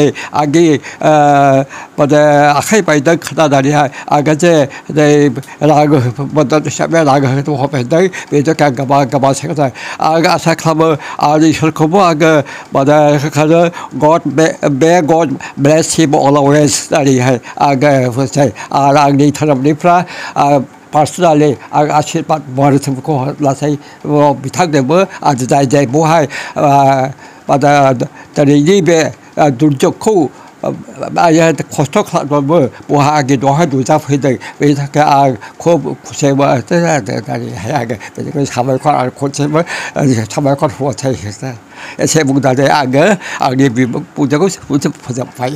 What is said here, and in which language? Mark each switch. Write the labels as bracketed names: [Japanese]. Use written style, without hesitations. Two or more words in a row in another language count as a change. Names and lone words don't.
[Bodo] आंनि माने आखाइ बायदों खोनानानैहाय आङो जे राग मदद हिसाबै राग होनो हरबायदों बेनि थाखाय गोबां गोबां साबायखर आं आसा खालामो आरो इसोरखौबो आङो माने होखानो [English] God be God bless him always [Bodo] होननानैहाय आङो बुंसै आरो आंनि धोरोमनिफ्राय पार्सनेलि आं आशीर्बाद बोरखौ लासै बिथांनोबो आरो जाय जाय बेवहाय माने दिनैनि बे दुर्जगखौ खस्थ' खालामबाबो बहा आंनि न'आवहाय नुजाफैदों बेनि थाखाय आं खुब खुसि मोननानैहाय आङो बेनिखायनो साबायखर आरो खनसेबो साबायखर होसै एसे बुंनानै आङो आंनि बुंनायखौ फोजोबबाय